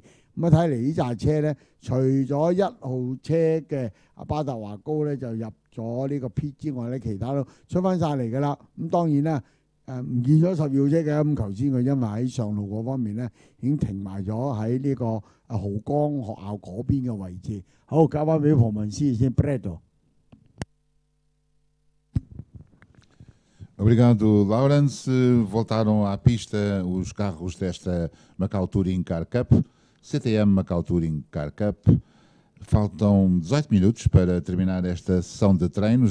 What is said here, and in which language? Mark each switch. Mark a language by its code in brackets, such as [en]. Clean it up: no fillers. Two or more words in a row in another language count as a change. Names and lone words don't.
[yue] 咁啊睇嚟呢紮車咧，除咗1號車嘅阿巴達華高咧就入咗呢個 P 之外咧，其他都出翻晒嚟㗎啦。咁當然啦，唔見咗10號車嘅。咁頭先佢因為喺上路嗰方面咧已經停埋咗喺呢個豪江學校嗰邊嘅位置。好，交翻俾龐文斯先 ，Bredo。 [pt] Obrigado, Lawrence. Voltaram à pista os carros desta Macau Touring Car Cup, CTM Macau Touring Car Cup. Faltam 18 minutos para terminar esta sessão de treinos.